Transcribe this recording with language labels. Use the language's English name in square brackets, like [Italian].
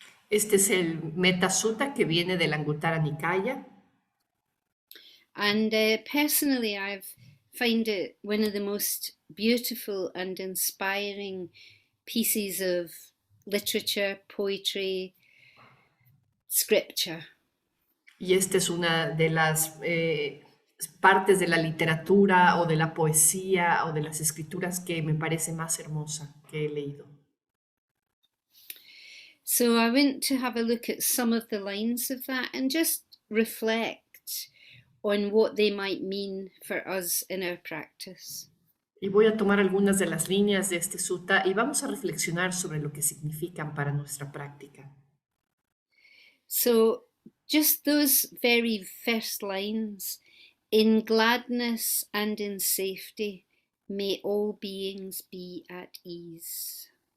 [Spanish] Este es el Metta Sutta que viene del Anguttara Nikaya. [English] And personally, I've find it one of the most beautiful and inspiring pieces of literature, poetry, scripture. [Spanish] Y esta es una de las partes de la literatura o de la poesía o de las escrituras que me parece más hermosa que he leído. [English] So I went to have a look at some of the lines of that and just reflect on what they might mean for us in our practice. [Spanish] Y voy a tomar algunas de las líneas de este sutta y vamos a reflexionar sobre lo que significan para nuestra práctica. [English] So just those very first lines, in gladness and in safety, may all beings be at ease.